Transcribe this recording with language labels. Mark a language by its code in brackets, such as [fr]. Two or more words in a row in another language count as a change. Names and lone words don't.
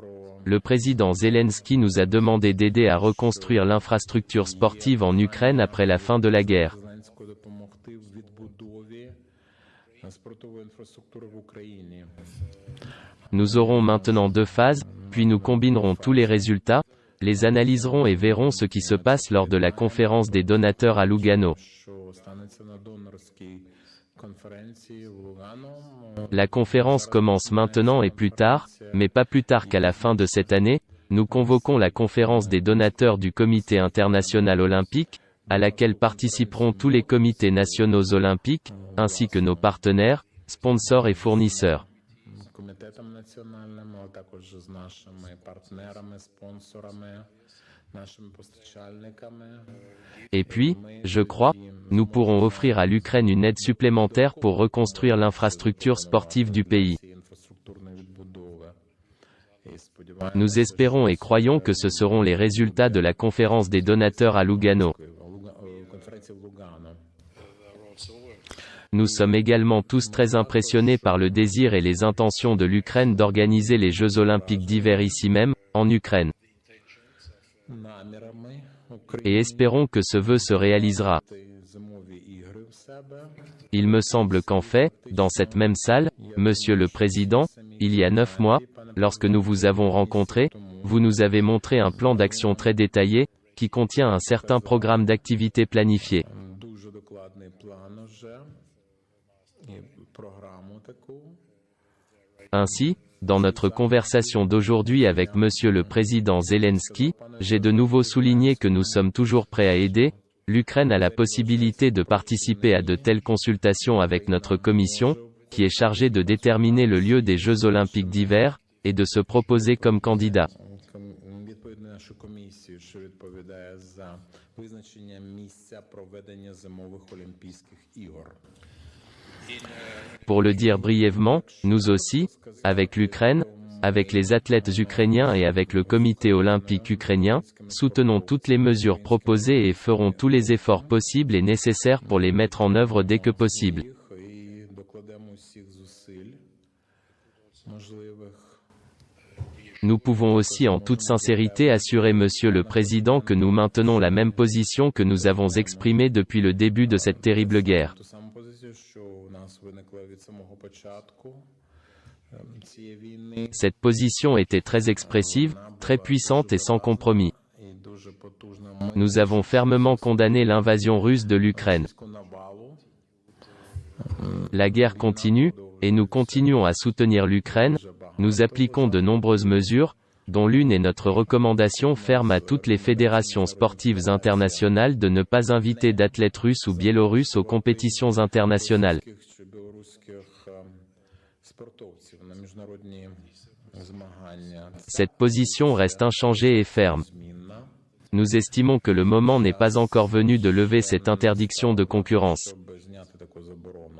[fr] Le président Zelensky nous a demandé d'aider à reconstruire l'infrastructure sportive en Ukraine après la fin de la guerre. [uk] Зеленського допомогти в відбудові спортової інфраструктури в Україні. [fr] Nous aurons maintenant 2 phases, puis nous combinerons tous les résultats, les analyserons et verrons ce qui se passe lors de la conférence des donateurs à Lugano. [uk] Що станеться на донорській конференції в Лугано. [fr] La conférence commence maintenant et plus tard, mais pas plus tard qu'à la fin de cette année, nous convoquons la conférence des donateurs du Comité international olympique, à laquelle participeront tous les comités nationaux olympiques, ainsi que nos partenaires, sponsors et fournisseurs. [uk] Комітетом національним, а також з нашими партнерами, спонсорами, нашими постачальниками. [fr] Et puis, je crois, nous pourrons offrir à l'Ukraine une aide supplémentaire pour reconstruire l'infrastructure sportive du pays. [uk] Інфраструктурної відбудови. І сподіваємося, [fr] Nous espérons et croyons que ce seront les résultats de la conférence des donateurs à Lugano. [uk] конференції в Лугано. [fr] Nous sommes également tous très impressionnés par le désir et les intentions de l'Ukraine d'organiser les Jeux olympiques d'hiver ici même, en Ukraine. [uk] Намірами [fr] Et [uk] України [fr] espérons que ce vœu se réalisera. [uk] зимові ігри в себе. [fr] Il me semble qu'en fait, dans cette même salle, Monsieur le Président, il y a 9 mois, lorsque nous vous avons rencontré, vous nous avez montré un plan d'action très détaillé, qui contient un certain programme d'activités planifiées. [uk] Дуже докладний план уже і програму таку. [fr] Ainsi, dans notre conversation d'aujourd'hui avec Monsieur le Président Zelensky, j'ai de nouveau souligné que nous sommes toujours prêts à aider. L'Ukraine a la possibilité de participer à de telles consultations avec notre commission, qui est chargée de déterminer le lieu des Jeux olympiques d'hiver, et de se proposer comme candidat. [uk] Відповідно нашу комісію, що відповідає за визначення місця проведення зимових Олімпійських ігор. [fr] Pour le dire brièvement, nous aussi, avec l'Ukraine, avec les athlètes ukrainiens et avec le comité olympique ukrainien, soutenons toutes les mesures proposées et ferons tous les efforts possibles et nécessaires pour les mettre en œuvre dès que possible. [uk] І докладемо всіх зусиль можливих. [fr] Nous pouvons aussi en toute sincérité assurer Monsieur le Président que nous maintenons la même position que nous avons exprimée depuis le début de cette terrible guerre. [uk] Ту саму позицію, що у нас виникла від самого початку цієї війни. [fr] Cette position était très expressive, très puissante et sans compromis. [uk] І дуже потужна. [fr] Nous avons fermement condamné l'invasion russe de l'Ukraine. [uk] Навалу. [fr] La guerre continue, et nous continuons à soutenir l'Ukraine. Nous appliquons de nombreuses mesures, dont l'une est notre recommandation ferme à toutes les fédérations sportives internationales de ne pas inviter d'athlètes russes ou biélorusses aux compétitions internationales. [uk] Чи білоруських спортовців на міжнародні змагання. [fr] Cette position reste inchangée et ferme. [uk] Змінна. [fr] Nous estimons que le moment n'est pas encore venu de lever cette interdiction de concurrence. [uk] Щоб зняти таку заборону.